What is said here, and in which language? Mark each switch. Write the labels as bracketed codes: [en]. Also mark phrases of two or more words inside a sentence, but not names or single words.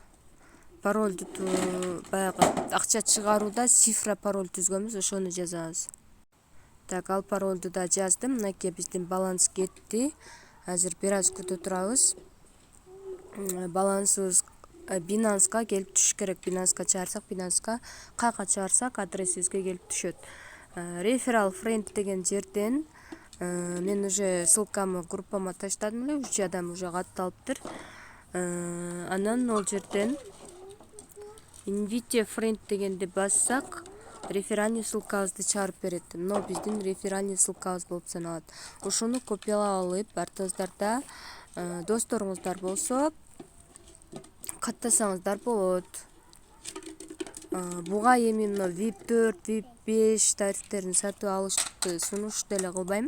[ky] Паролду баягы акча чыгарууда цифра пароль түзгөнбүз, ошону жазабыз. Так, ал паролду да жаздым. Мынакей биздин баланс кетти. Азыр бир аз күтө турабыз. Балансыбыз Binance'га келип түшүш керек. Binance'га чыгарсак, Binance'га каяка чыгарсак адресибизге келип түшөт. [en] Referral friend [ky] деген жерден мен уже ссылкамы группама таштадым эле, 3 адам уже катталыптыр. Анан ол жерден [en] invite friend [ky] дегенди бассак, реферальный ссылкабызды чыгарып берет. Мына биздин реферальный ссылкабыз болуп саналат. Ошону копиялап алып, артыңыздарда досторуңуздар болсо каттасаңыздар болот. Буга эми мына VIP 4, VIP 5 тарифтерин сатып алышты сунуш деле кылбайм.